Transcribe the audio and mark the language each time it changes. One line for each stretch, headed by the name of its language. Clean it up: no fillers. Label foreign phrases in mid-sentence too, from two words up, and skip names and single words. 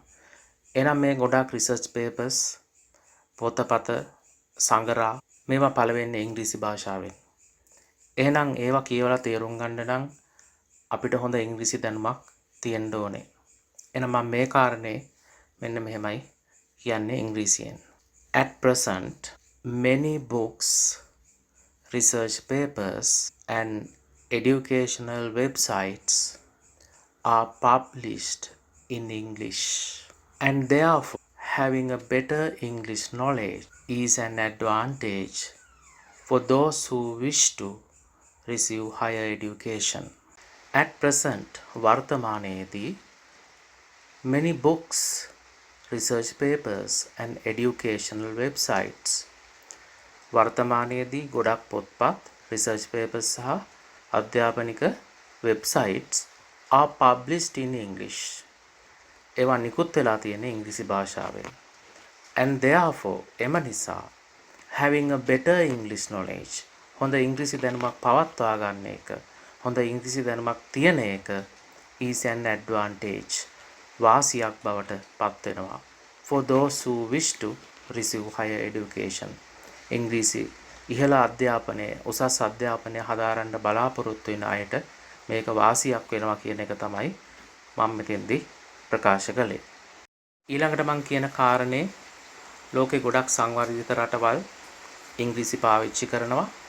Sinhala: එහෙනම් මේ ගොඩක්
English: research papers
Sinhala: පොතපත සංගරා මේවා පළ වෙන්නේ ඉංග්‍රීසි භාෂාවෙන්. එහෙනම් ඒවා කියවලා තේරුම් ගන්න නම් අපිට හොඳ ඉංග්‍රීසි දැනුමක් තියෙන්න ඕනේ. එහෙනම් මම මේ කාරණේ මෙන්න මෙහෙමයි කියන්නේ ඉංග්‍රීසියෙන්.
English: At present, many books, research papers and educational websites are published in English. And therefore, having a better English knowledge is an advantage for those who wish to receive higher education. At present, වර්තමානයේදී many books, research papers and educational websites
Sinhala: වර්තමානයේදී ගොඩක් පොත්පත්,
English: research papers
Sinhala: සහ අධ්‍යාපනික
English: websites are published in English.
Sinhala: ඒවා නිකුත් වෙලා තියෙන ඉංග්‍රීසි භාෂාවෙන්.
English: And therefore,
Sinhala: එම නිසා
English: having a better English knowledge,
Sinhala: හොඳ ඉංග්‍රීසි දැනුමක් පවත්වා ගන්න එක, හොඳ ඉංග්‍රීසි දැනුමක් තියෙන එක
English: is an advantage,
Sinhala: වාසියක් බවට පත් වෙනවා.
English: For those who wish to receive higher education,
Sinhala: ඉංග්‍රීසි ඉහළ අධ්‍යාපනය, උසස් අධ්‍යාපනය හදාරන්න බලාපොරොත්තු වෙන අයට මේක වාසියක් වෙනවා කියන එක තමයි මම මෙතෙන්දී ප්‍රකාශ කළේ. ඊළඟට මම කියන කාරණේ ලෝකේ ගොඩක් සංවර්ධිත රටවල් ඉංග්‍රීසි පාවිච්චි කරනවා.